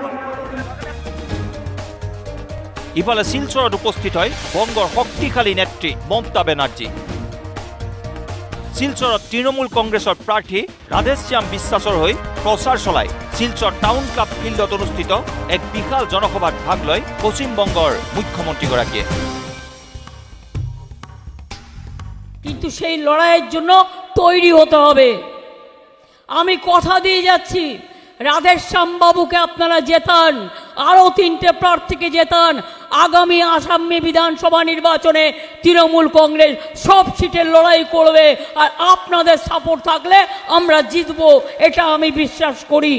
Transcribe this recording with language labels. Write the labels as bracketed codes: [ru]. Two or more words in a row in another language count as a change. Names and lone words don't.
[as] ইফালে শিলচৰত উপস্থিত হয় বংগৰ শক্তিশালী নেত্ৰী মমতা বেনাৰ্জী। শিলচৰত তৃণমূল কংগ্ৰেছৰ প্ৰাৰ্থী ৰাধেশ্যাম বিশ্বাসৰ হৈ প্ৰচাৰ চলাই শিলচৰ টাউন ক্লাব ফিল্ডত অনুষ্ঠিত এক বিশাল জনসভাত ভাগ লয় পশ্চিমবংগৰ মুখ্যমন্ত্ৰীগৰাকীয়ে। [bn] কিন্তু সেই লড়াইয়ের জন্য তৈরি হতে হবে। আমি কথা দিয়ে যাচ্ছি, রাধেশ্যাম বাবুকে আপনারা জেতান, আরো 3টে প্রার্থীকে জেতান। আগামী আসামে বিধানসভা নির্বাচনে তৃণমূল কংগ্রেস সব সিটের লড়াই করবে, আর আপনাদের সাপোর্ট থাকলে আমরা জিতবো, এটা আমি বিশ্বাস করি।